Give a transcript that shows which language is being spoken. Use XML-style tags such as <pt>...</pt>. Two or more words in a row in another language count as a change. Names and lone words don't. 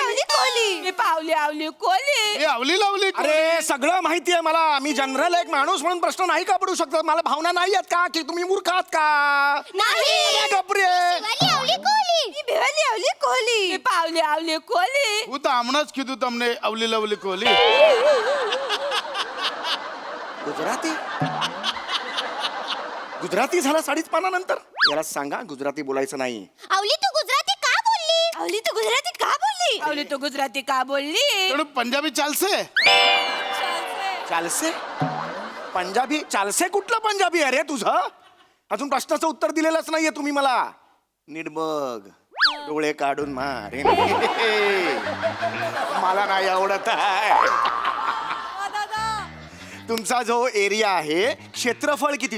<mr>आवली कोली मी पावली आवली कोली मी अवली लावली कोली. अरे सगळं माहिती आहे मला. मी जनरल एक माणूस म्हणून प्रश्न नाही का पडू शकतो? मला भावना नाही आहेत का की तुम्ही मूर्ख आहात का? नाही. गप्रे. शिवाली आवली कोली. मी भिवाली आवली कोली मी पावली आवली कोली</mr> <gu>હું તો હમણાં જ કીધું તમને અવલી લવલી કોહલી.</gu> <mr>गुजराती गुजराती झाला 5.5 पानानंतर. याला सांगा गुजराती बोलायचं नाही. आवली तू गुजराती का बोलली? आवली तू गुजराती का बोलली आवली तू गुजराती का बोलली</mr> <gu>થોડું પંજાબી ચાલશે? ચાલશે પંજાબી?</gu> <mr>चालसे कुठलं पंजाबी आहे रे तुझं? अजून प्रश्नाचं उत्तर दिलेलंच नाहीये तुम्ही मला. नीट बघ. डोळे काढून मारे. मला नाही आवडत आहे. तुमचा जो एरिया आहे क्षेत्रफळ किती?</mr>